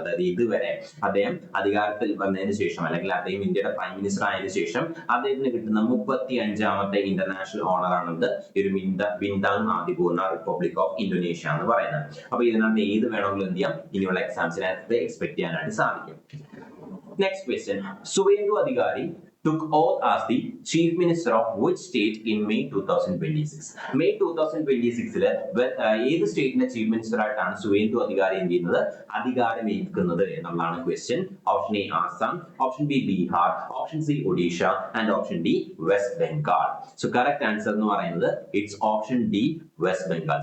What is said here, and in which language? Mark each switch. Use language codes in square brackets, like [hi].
[ml] അതായത് ഇതുവരെ അദ്ദേഹം അധികാരത്തിൽ വന്നതിന് ശേഷം അല്ലെങ്കിൽ അദ്ദേഹം ഇന്ത്യയുടെ പ്രൈം മിനിസ്റ്റർ ആയതിനു ശേഷം അദ്ദേഹത്തിന് കിട്ടുന്ന 35ാമത്തെ ഇന്റർനാഷണൽ ഓണർ ആണെന്ന് ഈ ഒരു ബിൻതാങ് ആദിപൂർണ റിപ്പബ്ലിക് ഓഫ് ഇന്തോനേഷ്യ എന്ന് പറയുന്നത്. അപ്പൊ ഇതിനകത്ത് ഏത് വേണമെങ്കിലും എന്ത് ചെയ്യാം ഇനിയുള്ള എക്സാംസിനകത്ത് എക്സ്പെക്ട് ചെയ്യാനായിട്ട് സാധിക്കും. നെക്സ്റ്റ് ക്വസ്റ്റ്യൻ, സുവേന്ദു അധികാരി [en] took oath as the chief minister of which state in May 2026? [ml] May 2026 ഏത് സ്റ്റേറ്റിന്റെ ചീഫ് മിനിസ്റ്റർ ആയിട്ടാണ് സുവേന്ദു അധികാരി എന്ത് ചെയ്യുന്നത് അധികാരമേൽക്കുന്നത് എന്നുള്ളതാണ് question. [en] Option A Assam, option B Bihar, option C Odisha and option D West Bengal. So correct answer [ml] എന്ന് പറയുന്നത് [en] It's option D West Bengal.